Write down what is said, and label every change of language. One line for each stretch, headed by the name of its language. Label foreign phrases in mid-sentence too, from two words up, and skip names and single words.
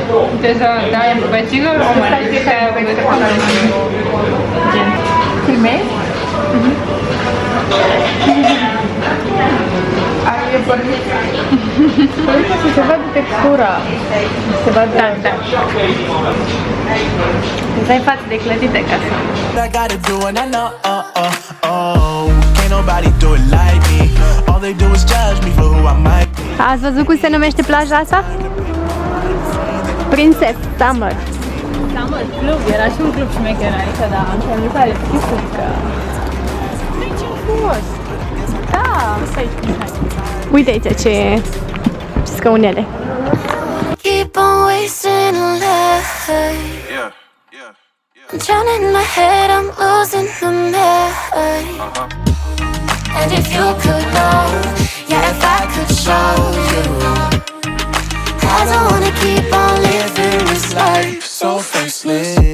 Romanian: Trebuie să dai în băcică o mănâncă care a făcut gen. Filmezi? E pornit. Trebuie să se vadă textura. Se vadă... Da. Îți ai față de clătite ca să...
English: I gotta do and I know. Can't nobody do it like me. All they do is judge me for who I might be.
Romanian: Ați văzut cum se numește plaja asta? Princess Summer. Summer Club, era și un club șmecher aici, dar mi pare chisul că... Ce frumos! Da, asta e Uite aici ce scaunele.
English: Keep on wasting a life. I'm drowning in my head, I'm losing my mind. And if you could know, yeah, if I could show you. I don't wanna keep on living this life so faceless.